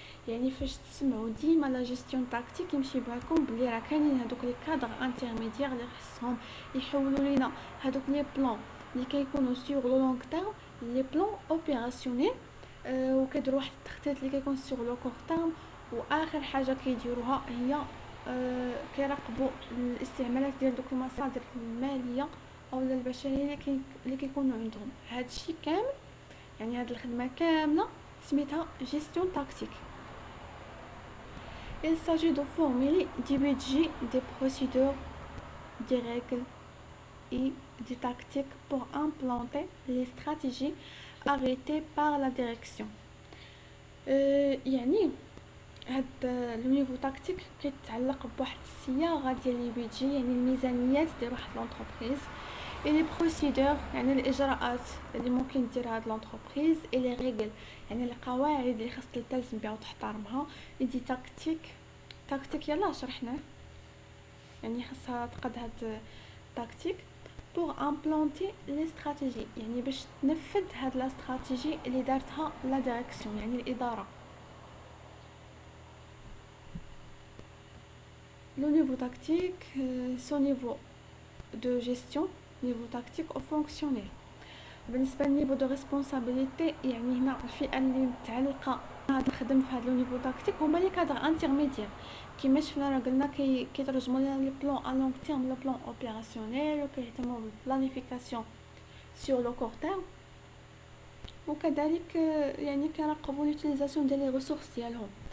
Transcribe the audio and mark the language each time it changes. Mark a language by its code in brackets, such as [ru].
[ar] يعني فاش تسمعوا ديما لا جيستيون تاكتيك يمشي بالكم بلي راه كاينين هذوك لي كادر انترميديير اللي خصهم يحولوا لينا هذوك لي بلان اللي كيكونوا سيغ لو لونغ تيرم لي بلان اوبيراسيونيل، وكيديروا واحد التخطيط اللي كيكون سيغ لو كور تيرم، واخر حاجه كيديروها هي كيراقبوا الاستعمالات ديال دوك المصادر الماليه او البشريه اللي كيكونوا عندهم. هادشي كامل يعني هاد الخدمه كامله سميتها جيستيون تاكتيك. [fr] Il s'agit de formuler des budgets, des procédures, des règles et des tactiques pour implanter les stratégies arrêtées par la direction. [ar] يعني هاد لو نيفو تاكتيك كيتعلق بواحد الصياغه ديال لي بيدجي، يعني الميزانيات ديال واحد لونتربريز [fr] et les procédures [ar] يعني الاجراءات اللي ممكن ديرها هاد لونتربريز [fr] et les règles [ar] يعني القواعد اللي خاص تلتزم بها وتحترمها [fr] et des tactiques [ar] يلا شرحناه يعني خاصها تقاد هاد تاكتيك [fr] pour implanter les stratégies [ar] يعني باش تنفذ هاد لا استراتيجي اللي دارتها لا ديريكسيون يعني الاداره. [fr] Le niveau tactique, c'est au niveau de gestion, niveau tactique ou fonctionnel. [ar] بالنسبه للنيفو دو ريسبونسابيلتي يعني هنا الفئه اللي متعلقه تخدم في هذا لو نيفو تاكتيك هما لي كادر انترميديير كيما شفنا راه قلنا كيترجموا لنا لي بلان ا لونغ تيرم لو بلان اوبيراسيونيل وكيهتموا بالبلانيفيكاسيون سور لو كور تيرم وكذلك يعني كيراقبوا لوتيليزاسيون ديال لي ريسورس ديالهم.